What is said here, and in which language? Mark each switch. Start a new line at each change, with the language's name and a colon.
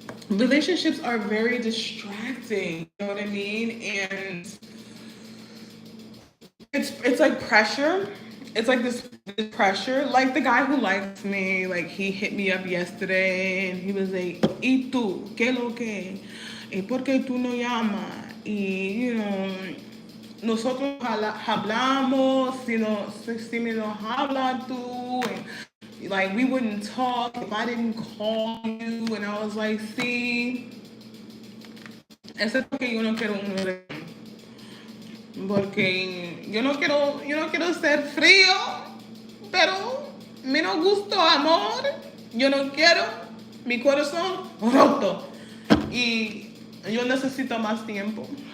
English: Relationships are very distracting, you know what I mean? And it's like pressure. It's like this pressure. Like the guy who likes me, like he hit me up yesterday and he was like,
Spanish: "¿Y tú? ¿Qué lo que? ¿Y por qué tú no llamas?" Y,
English: you know,
Spanish: nosotros hablamos, si me no habla tú.
English: And, like, we wouldn't talk if I didn't call you. And I was like, "See,
Spanish: eso es porque yo no quiero un porque yo no quiero ser frío, pero me no gusto amor, yo no quiero mi corazón roto y yo necesito más tiempo."